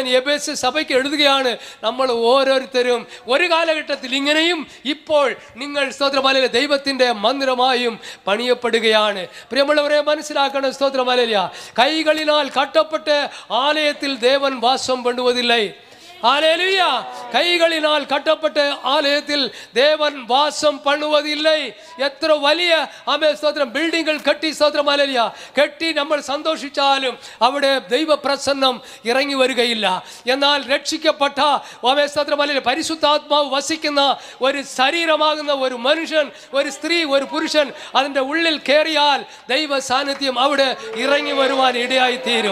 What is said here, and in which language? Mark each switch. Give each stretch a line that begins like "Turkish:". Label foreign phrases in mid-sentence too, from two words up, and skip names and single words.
Malayalam: എഫേസ്യ സഭയ്ക്ക് എഴുതുകയാണ്, നമ്മൾ ഓരോരുത്തരും ഒരു കാലഘട്ടത്തിൽ ഇങ്ങനെയും ഇപ്പോൾ നിങ്ങൾ സ്തോത്രം ഹല്ലേലൂയ ദൈവത്തിന്റെ മന്ദിരമായും പണിയപ്പെടുകയാണ്. പ്രിയമുള്ളവരെ മനസ്സിലാക്കണം സ്തോത്രം ഹല്ലേലൂയ.
Tamil: கைகளினால் கட்டப்பட்ட ஆலயத்தில் தேவன் வாசம் பண்ணுவதில்லை. ஹல்லேலூயா. கைகளினால் கட்டப்பட்ட ஆலயத்தில் தேவன் வாசம் பண்ணுவதில்லை.
Malayalam: എത്ര വലിയ ആമേ സ്തോത്രം ബിൽഡിങ്ങുകൾ കെട്ടി സ്തോത്രം ഹല്ലേലൂയ കെട്ടി നമ്മൾ സന്തോഷിച്ചാലും അവിടെ ദൈവപ്രസന്നം ഇറങ്ങി വരികയില്ല. എന്നാൽ രക്ഷിക്കപ്പെട്ട ആമേ സ്തോത്രം ഹല്ലേലൂയ പരിശുദ്ധാത്മാവ് വസിക്കുന്ന ഒരു ശരീരമാകുന്ന ഒരു മനുഷ്യൻ, ഒരു സ്ത്രീ, ഒരു പുരുഷൻ അതിൻ്റെ ഉള്ളിൽ കയറിയാൽ ദൈവ സാന്നിധ്യം അവിടെ ഇറങ്ങി വരുവാൻ ഇടയായി തീരും.